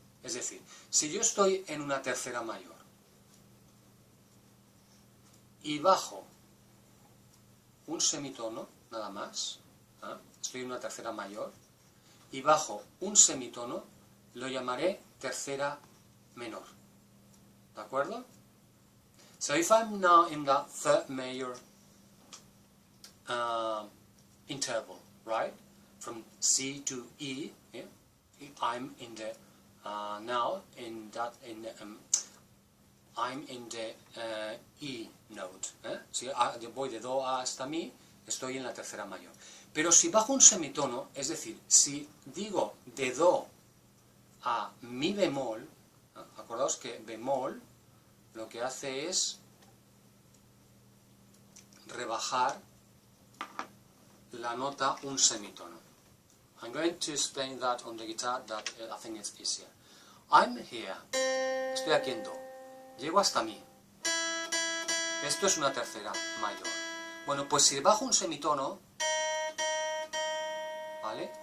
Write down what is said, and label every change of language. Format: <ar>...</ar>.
<es>Es decir, si yo estoy en una tercera mayor y bajo un semitono, nada más, estoy en una tercera mayor, y bajo un semitono, lo llamaré tercera menor, ¿de acuerdo?</es> <en>So if I'm now in the third major interval, right, from C to E, yeah, I'm in the now in that I'm in the E note.</en> <es>Si voy de Do hasta Mi, estoy en la tercera mayor. Pero si bajo un semitono, es decir, si digo de Do a Mi bemol, acordaos que bemol lo que hace es rebajar la nota un semitono.</es> <en>I'm going to explain that on the guitar, that I think it's easier. I'm here,</en> <es>estoy aquí en Do, llego hasta Mi. Esto es una tercera mayor. Bueno, pues si bajo un semitono, ¿vale?</es>